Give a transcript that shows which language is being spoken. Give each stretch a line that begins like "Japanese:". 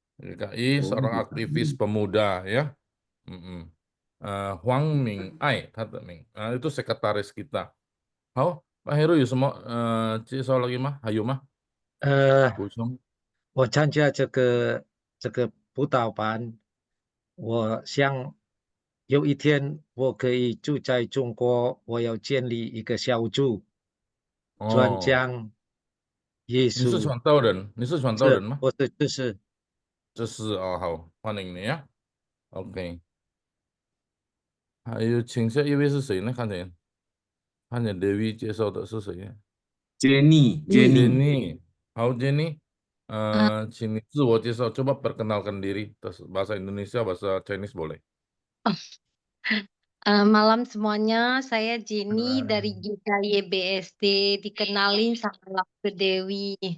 Indonesian: GKI seorang aktivis pemuda ya. Huang Ming Ai, itu sekretaris kita.
Chinese: Hao, Pak Heru 有什么介绍
Indonesian: lagi
Chinese: 吗？还有吗？补充。我参加这个辅导班，我想有一天我可以住在中国，我要建立一个小组，传讲耶稣。你是传道人？你是传道人吗？我是，这是好，欢迎你呀。OK。 还有，请下一位是谁呢？看见 Dewi 介绍的是谁？Jenny。
Indonesian: 好 ，Jenny，
Chinese: 请你自我介绍，
Indonesian: coba perkenalkan diri, bahasa Indonesia, bahasa Chinese boleh. Malam semuanya, saya Jenny dari GKI BSD, dikenalin sama Laksa Dewi.